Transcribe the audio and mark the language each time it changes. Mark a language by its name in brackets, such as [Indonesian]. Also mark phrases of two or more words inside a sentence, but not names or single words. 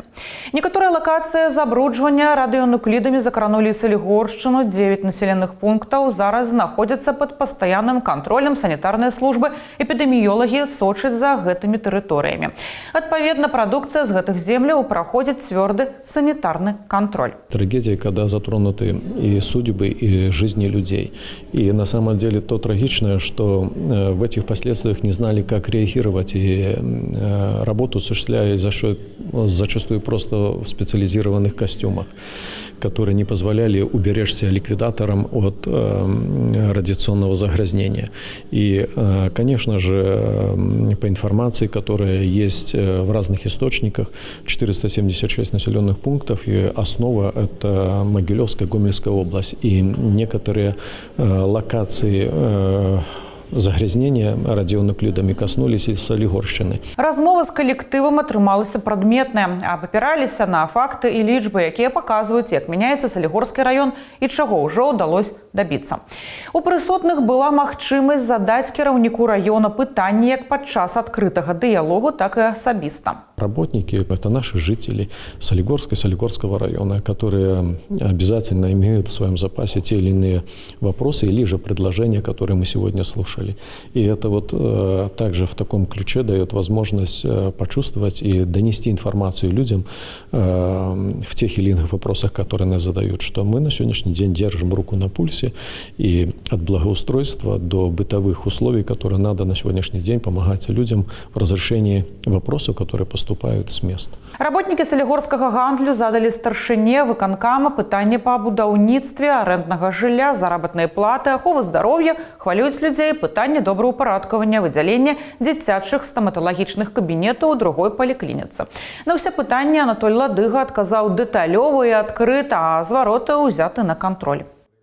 [Belarusian] Некаторыя лакацыі забруджвання радыёнуклідамі закранулі Салігоршчыну. 9 населеных пунктаў зараз знаходзяцца пад пастаянным кантролем санітарнай службы. Эпідэміёлагі сочаць за гэтымі тэрыторыямі. Адпаведна, прадукцыя з гэтых земляў праходзіць цвёрды санітарны контроль. [Russian] Трагедия, когда затронуты и судьбы, и жизни людей. И на самом деле то трагичное, что в этих последствиях не знали, как реагировать, и работу осуществляя зачастую просто в специализированных костюмах, которые не позволяли уберечься ликвидаторам от радиационного загрязнения. И, конечно же, по информации, которая есть в разных источниках, 476 населенных пунктов, и основа – это Могилевская, Гомельская область. И некоторые локации [Belarusian] загрязнення радіонуклідамі [Russian] коснулись і Салігоршчыны. [Belarusian] Размова з калектывам атрымалася прадметная, абапіраліся на факты і лічбы, якія паказваюць, як мяняецца Салігорскі раён і чаго ўжо ўдалося дабіцца. У прысутных была магчымасць задаць кіраўніку раёна пытанні як падчас адкрытага дыялогу, [Russian] так и [Belarusian] асабіста. [Russian] Работники – это наши жители Солигорского района, которые обязательно имеют в своем запасе те или иные вопросы или же предложения, которые мы сегодня слушали. И это вот также в таком ключе дает возможность почувствовать и донести информацию людям в тех или иных вопросах, которые нас задают, что мы на сегодняшний день держим руку на пульсе, и от благоустройства до бытовых условий, которые надо на сегодняшний день помогать людям в разрешении вопросов, которые поступают с мест. [Belarusian] Работники Салігорскага гандлю задали старшыне выканкама пытанне па будаўніцтве арэнднага жылля, заработнай платы, аховы здароўя, хвалююць людзей пытанне добраўпарадкавання, выдзялення дзіцячых стаматалагічных кабінетаў у другой паліклініцы. На ўсе пытанні Анатоль Ладыга адказаў дэталёва і адкрыта, а звароты ўзяты на кантроль.